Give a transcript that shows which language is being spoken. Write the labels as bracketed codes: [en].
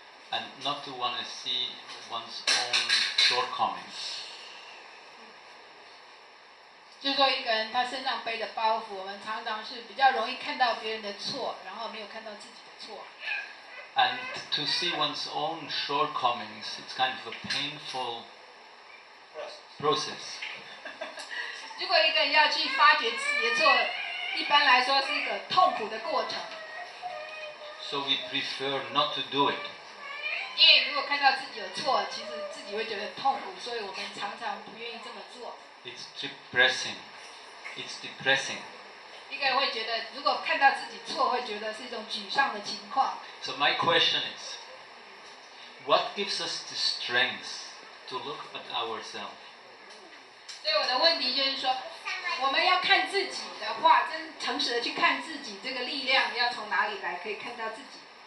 [en] And not to want to see one's own shortcomings. [zh] 就是说，一个人他身上背的包袱，我们常常是比较容易看到别人的错，然后没有看到自己的错。 [en] And to see one's own shortcomings, it's kind of a painful process. [zh] 如果一个人要去发掘自己的错，一般来说是一个痛苦的过程。 [en] So we prefer not to do it. [zh] 因为如果看到自己有错，其实自己会觉得痛苦，所以我们常常不愿意这么做。 [en] It's depressing. It's depressing. [zh] 一个人会觉得，如果看到自己错，会觉得是一种沮丧的情况。 [en] So my question is, what gives us the strength to look at ourselves? [zh] 所以我的问题就是说，我们要看自己的话，真诚实的去看自己，这个力量要从哪里来，可以看到自己。